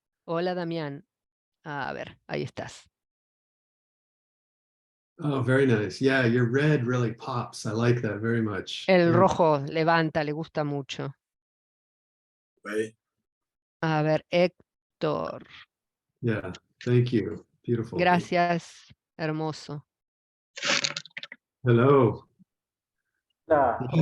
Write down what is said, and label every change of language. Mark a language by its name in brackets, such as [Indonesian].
[Spanish] Hola, Damián. A ver, ahí estás. [English] Oh, very nice. Yeah, your red really pops. I like that very much. [Spanish] El [English] Yeah. [Spanish] rojo levanta, le gusta mucho. [English] Right. [Spanish] A ver, Héctor. [English] Yeah, thank you. Beautiful. [Spanish] Gracias, hermoso. [English] Hello. [Spanish] Hola, [English] Yeah.